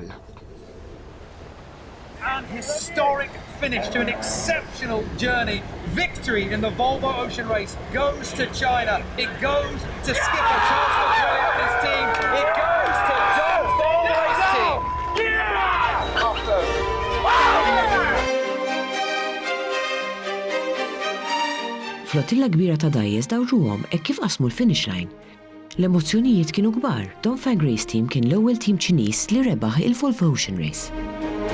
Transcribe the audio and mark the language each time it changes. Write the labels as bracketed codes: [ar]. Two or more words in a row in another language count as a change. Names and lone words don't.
[en] Yeah. An historic finish to an exceptional journey. Victory in the Volvo Ocean Race goes to China. It goes to skipper Charles Montoya and his team. It goes to Dongfang Race Team. [mt] Flottilla kbira ta' dajjes dawġuhom hekk kif qasmu l- [en] finish line. [mt] L-emozzjonijiet kienu kbar. Dongfang Race Team kien l-ewwel tim Ċiniż li rebaħ il-Volvo Ocean Race.